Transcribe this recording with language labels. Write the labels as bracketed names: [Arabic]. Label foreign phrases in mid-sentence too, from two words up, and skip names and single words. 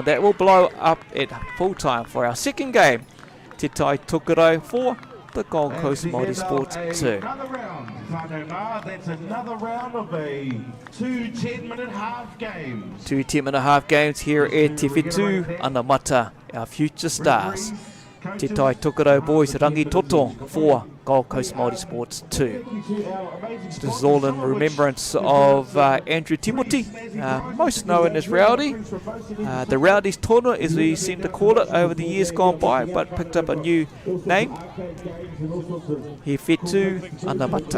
[English] That will blow up at full time for our second game. Te Tai Tokerau for the Gold Coast Multisports 2. Another round. That's another round of a 2 10-minute half games. 2 10-minute half games here at Te Whetū Anamata, our future stars. Te Tai Tokerau boys [Māori] rangi toto [English] for Gold Coast Multisports 2. This is all in remembrance of Andrew Timothy, most known as Rowdy. The Rowdy's tournament, as we seem to call it over the years gone by, but picked up a new name. He Whetū Anamata.